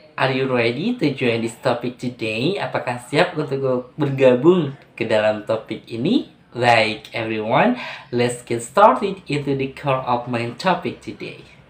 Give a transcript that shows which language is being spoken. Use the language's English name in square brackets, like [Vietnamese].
[English] Are you ready to join this topic today? [Indonesian] Apakah siap untuk bergabung ke dalam topik ini? [English] Baik everyone, let's get started into the core of my topic today.